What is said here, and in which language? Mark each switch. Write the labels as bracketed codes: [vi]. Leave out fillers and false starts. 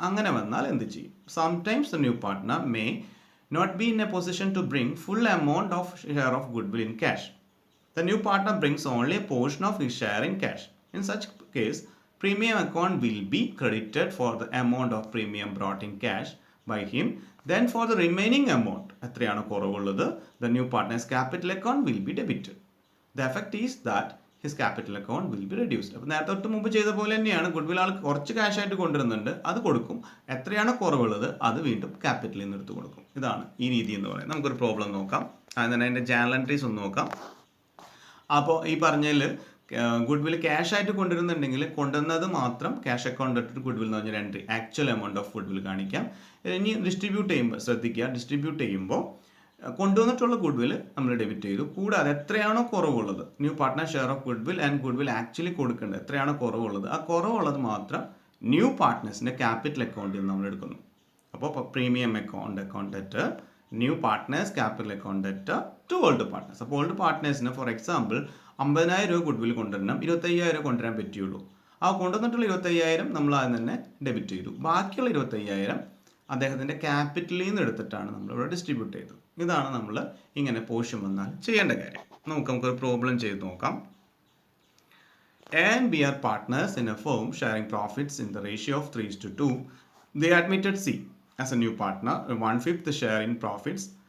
[ml] അങ്ങനെ വന്നാൽ എന്ത് ചെയ്യും? [en] Sometimes the new partner may not be in a position to bring full amount of share of goodwill in cash. The new partner brings only a portion of his share in cash. In such case, premium account will be credited for the amount of premium brought in cash by him. Then for the remaining amount, [ml] എത്രയാണ് കുറവുള്ളത്, [en] the new partner's capital account will be debited. The effect is that his capital account will be reduced. [ml] അപ്പോൾ നേരത്തെ തൊട്ട് മുമ്പ് ചെയ്ത പോലെ തന്നെയാണ്. Good will ആൾ കുറച്ച് ക്യാഷ് ആയിട്ട് കൊണ്ടുവരുന്നുണ്ട്, അത് കൊടുക്കും. എത്രയാണ് കുറവുള്ളത് അത് വീണ്ടും ക്യാപിറ്റലിൽ നിന്ന് എടുത്ത് കൊടുക്കും. ഇതാണ് ഈ രീതി എന്ന് പറയുന്നത്. നമുക്കൊരു പ്രോബ്ലം നോക്കാം. അതിന് അതിൻ്റെ ജേണൽ എൻട്രീസ് ഒന്ന് നോക്കാം. അപ്പോൾ ഈ പറഞ്ഞതിൽ ഗുഡ് വിൽ ക്യാഷ് ആയിട്ട് കൊണ്ടുവരുന്നുണ്ടെങ്കിൽ കൊണ്ടുവന്നത് മാത്രം ക്യാഷ് അക്കൗണ്ട് ഇട്ടിട്ട് ഗുഡ് വിൽ എന്ന് പറഞ്ഞൊരു entry, actual amount of good will കാണിക്കാം. ഇനി ഡിസ്ട്രിബ്യൂട്ട് ചെയ്യുമ്പോൾ ശ്രദ്ധിക്കുക, ഡിസ്ട്രിബ്യൂട്ട് ചെയ്യുമ്പോൾ കൊണ്ടുവന്നിട്ടുള്ള ഗുഡ് വിൽ നമ്മൾ ഡെബിറ്റ് ചെയ്തു. കൂടാതെ എത്രയാണോ കുറവുള്ളത്, new partner share of good will and good will actually കൊടുക്കേണ്ടത് എത്രയാണോ കുറവുള്ളത്, ആ കുറവുള്ളത് മാത്രം ന്യൂ പാർട്ട്നേഴ്സിൻ്റെ ക്യാപിറ്റൽ അക്കൗണ്ടിൽ നിന്ന് നമ്മൾ എടുക്കുന്നു. [en] അപ്പോൾ premium account debt, new partners capital account debt to old partners. [ml] അപ്പോൾ ഓൾഡ് പാർട്ട്നേഴ്സിന് ഫോർ എക്സാമ്പിൾ 50,000 രൂപ ഗുഡ് വിൽ കൊണ്ടുവരണം, 25,000 കൊണ്ടുവരാൻ പറ്റുള്ളൂ. ആ കൊണ്ടുവന്നിട്ടുള്ള 25,000 നമ്മൾ ആദ്യം തന്നെ ഡെബിറ്റ് ചെയ്തു. ബാക്കിയുള്ള 25,000 അദ്ദേഹത്തിൻ്റെ ക്യാപിറ്റലിൽ നിന്ന് എടുത്തിട്ടാണ് നമ്മളിവിടെ ഡിസ്ട്രിബ്യൂട്ട് ചെയ്തത്. ഇതാണ് നമ്മൾ ഇങ്ങനെ പോർഷൻ വന്നാൽ ചെയ്യേണ്ട കാര്യം. നമുക്കൊരു പ്രോബ്ലം ചെയ്ത് നോക്കാം. [en] A and B are partners in a firm sharing profits in the ratio of 3:2. They admitted C as a new partner, 1/5 share in profits.